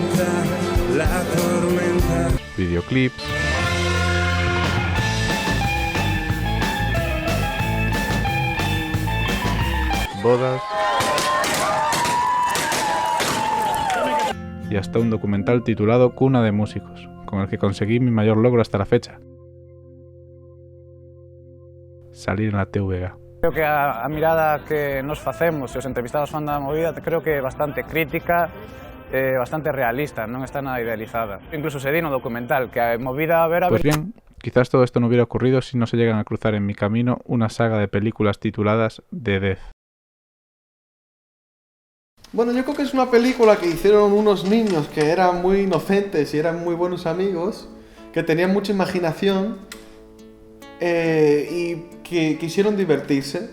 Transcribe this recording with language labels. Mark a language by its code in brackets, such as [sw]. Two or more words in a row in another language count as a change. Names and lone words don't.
[es] videoclips, bodas y hasta un documental titulado Cuna de Músicos, con el que conseguí mi mayor logro hasta la fecha: salir en la TVG. [gl] Creo que a mirada que nos facemos e os entrevistados fan da movida, creo que é bastante crítica, bastante realista, non está nada idealizada. Incluso se di no documental, que a movida a ver... [es] Pues bien, quizás todo esto no hubiera ocurrido si no se llegan a cruzar en mi camino una saga de películas tituladas The Death. Bueno, yo creo que es una película que hicieron unos niños que eran muy inocentes y eran muy buenos amigos, que tenían mucha imaginación y que quisieron divertirse.